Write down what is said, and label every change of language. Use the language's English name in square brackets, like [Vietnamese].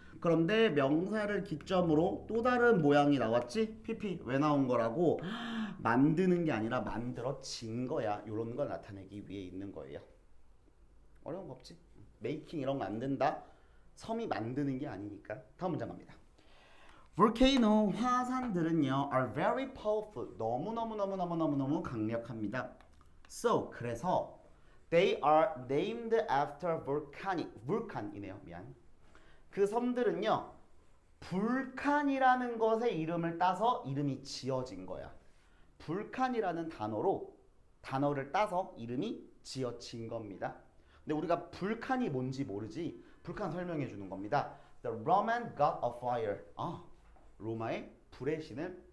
[Korean] 그런데 명사를 기점으로 또 다른 모양이 나왔지? pp. 왜 나온 거라고? 만드는 게 아니라 만들어진 거야. 이런 걸 나타내기 위해 있는 거예요. 어려운 거 없지? 메이킹 이런 거 안 된다? 섬이 만드는 게 아니니까. 다음 문장 갑니다. [English] Volcano, [Korean] 화산들은요, [English] are very powerful. [Korean] 너무 강력합니다. [English] So, [Korean] 그래서 [English] they are named after volcanic. [Korean] vulcan이네요. 미안. 그 섬들은요, 불칸이라는 것의 이름을 따서 이름이 지어진 거야. 불칸이라는 단어를 따서 이름이 지어진 겁니다. 근데 우리가 불칸이 뭔지 모르지? 불칸 설명해 주는 겁니다. [English] The Roman god of fire. [Korean] 로마의 불의 신은